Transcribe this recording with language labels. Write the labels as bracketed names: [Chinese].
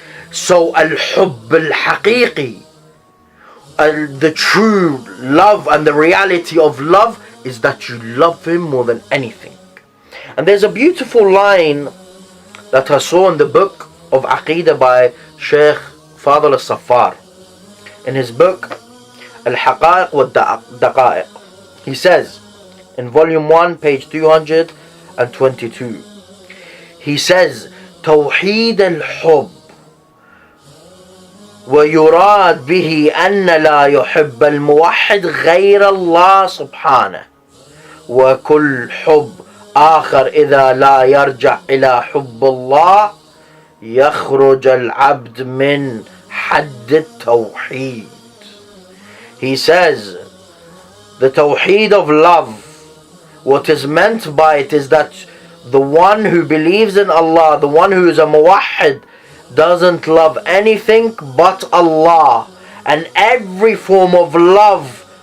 [English] So al-hubb al-haqiqi, the true love and the reality of love is that you love him more than anything. And there's a beautiful line that I saw in the book of Aqidah by Sheikh Fadl al-Safar. In his book Al-Haqa'iq wa Daqa'iq, he says in volume 1 page 222, he says, Tawheed al-Hubb [Arabic] ويراد به أن لا يحب الموحد غير الله سبحانه وكل حب آخر إذا لا يرجع إلى حب الله يخرج العبد من حد التوحيد. [English] He says, the Tawheed of Love, what is meant by it is that the one who believes in Allah, the one who is a muwahhid, doesn't love anything but Allah, and every form of love